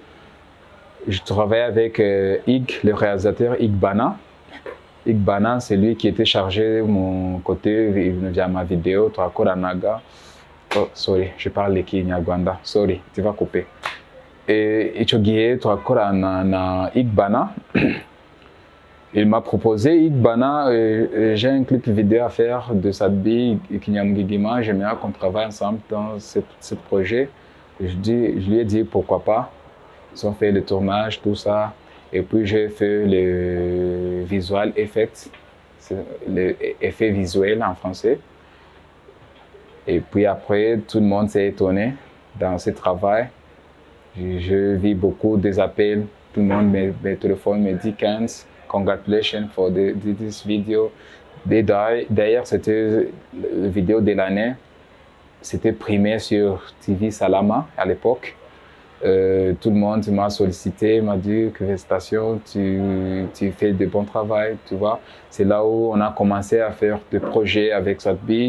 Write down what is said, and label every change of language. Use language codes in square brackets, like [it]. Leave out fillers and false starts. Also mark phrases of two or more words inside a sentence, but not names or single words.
[fr] Je travaillais avec Ig, le réalisateur Ig Bana. Ig Bana, c'est lui qui était chargé de mon côté via ma vidéo. Naga. Oh, sorry, je parle de Kinyarwanda. Sorry, tu vas couper. [rw] Et icyo gihe turakorana na Ig Bana. [fr] Il m'a proposé, Ig Bana, j'ai un clip vidéo à faire de Sadbi et Kinyamugigima. J'aimerais qu'on travaille ensemble dans ce projet. Je lui ai dit pourquoi pas. Ils ont fait le tournage, tout ça. Et puis j'ai fait le [en] visual effect, [fr] l'effet visuel en français. Et puis après, tout le monde s'est étonné dans ce travail. Je vis beaucoup des appels. Tout le monde me téléphone, me dit 15. [en] Congratulations for this video. [fr] D'ailleurs, c'était la vidéo de l'année. C'était primé sur TV Salama à l'époque. Tout le monde m'a sollicité, m'a dit que félicitations, tu fais de bon travail, tu vois. C'est là où on a commencé à faire des projets avec Sadbi.